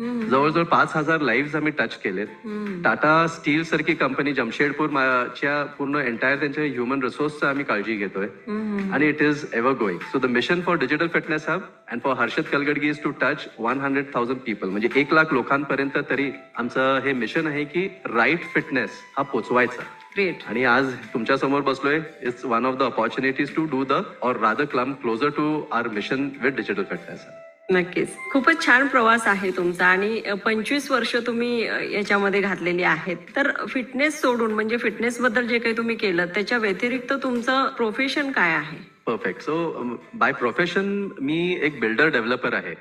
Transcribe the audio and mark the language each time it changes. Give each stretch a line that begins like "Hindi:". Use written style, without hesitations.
Marathi: जवळजवळ 5,000 लाईव्ह आम्ही टच केलेत. टाटा स्टील सारखी कंपनी जमशेदपूरच्या पूर्ण एंटायर त्यांच्या ह्युमन रिसोर्सचा आम्ही काळजी घेतोय.
English: आणि it is ever going. So the mission for digital fitness hub and for Harshad Kalgadgi is to touch 100,000 people,
Marathi: म्हणजे 1,00,000 लोकांपर्यंत तरी आमचं हे मिशन आहे की राईट फिटनेस हा पोचवायचा.
English: Great.
Marathi: आणि आज तुमच्या समोर बसलोय.
English: It's one of the opportunities to do the or rather come closer to our mission with digital fitness.
Marathi: नक्कीच, खूपच छान प्रवास आहे तुमचा आणि 25 वर्ष तुम्ही याच्यामध्ये घातलेली आहेत. तर फिटनेस सोडून म्हणजे फिटनेस बद्दल जे काही तुम्ही केलं त्याच्या व्यतिरिक्त तुमचं प्रोफेशन काय आहे?
English: Perfect. So by profession
Marathi: मी एक बिल्डर डेव्हलपर आहे.